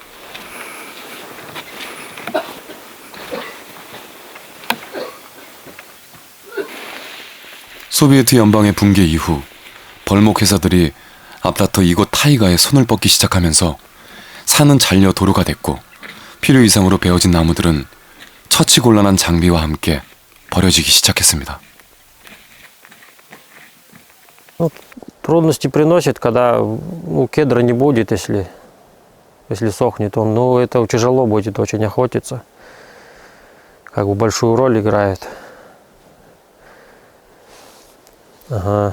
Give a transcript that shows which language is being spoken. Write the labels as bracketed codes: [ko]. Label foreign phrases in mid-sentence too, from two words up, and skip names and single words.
[ko] 소비에트 연방의 붕괴 이후 벌목 회사들이 앞다퉈 이곳 타이가에 손을 뻗기 시작하면서 산은 잘려 도로가 됐고 필요 이상으로 베어진 나무들은 처치곤란한 장비와 함께 버려지기 시작했습니다. [ru] Трудности приносит, когда кедра не будет, если сохнет он. Ну, это тяжело будет очень охотиться. Как бы большую роль играет. Ага.